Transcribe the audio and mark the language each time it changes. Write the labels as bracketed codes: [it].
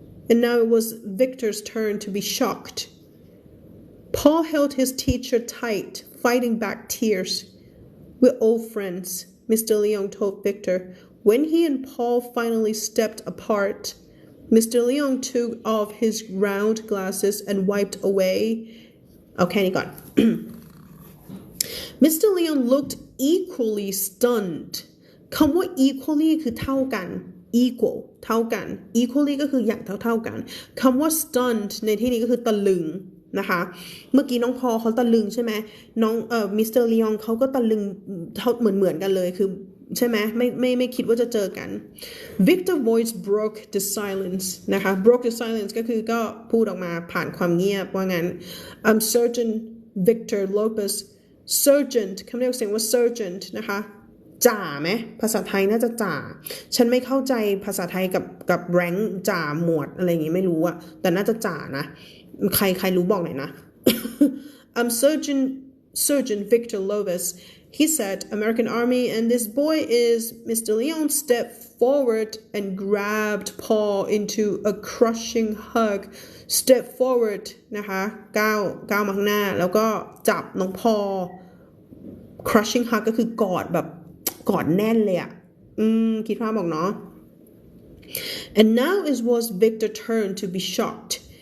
[en] And now it was Victor's turn to be shocked. Paul held his teacher tight, fighting back tears.We're old friends, Mr. Leon told Victor. When he and Paul finally stepped apart, Mr. Leon took off his round glasses and wiped away. Okay, you got Mr. Leon looked equally stunned. [th] คำว่า equally คือเท่ากัน equal เท่ากัน equally ก็คืออย่างเท่ากันคำว่า stunned ในที่นี้ก็คือตะลึงนะคะเมื่อกี้น้องพอเขาตะลึงใช่ไหมน้องมิสเตอร์ลียองเขาก็ตะลึงเหมือนกันเลยคือใช่ไหมไม่คิดว่าจะเจอกัน [en] Victor voice broke the silence [th] นะคะ [en] broke the silence [th] ก็คือก็พูดออกมาผ่านความเงียบว่างั้น Sergeant Victor Lopez Sergeant คำเรียกเสียงว่า Sergeant นะคะจ่าไหมภาษาไทยน่าจะจ่าฉันไม่เข้าใจภาษาไทยกับแรงจ่าหมวดอะไรอย่างงี้ไม่รู้อะแต่น่าจะจ่านะใครรู้บอกหน่อยนะ [en] I'm Sergeant Victor Lopez. He said, American Army, and this boy is Mr. Leon stepped forward and grabbed Paul into a crushing hug. Step forward [th] นะคะก้าวมาข้างหน้าแล้วก็จับน้องพอ [en] crushing hug [th] ก็คือกอดแบบกอดแน่นเลยอะคิดภาพบอกเนาะ [en] And now it was Victor's turn to be shocked.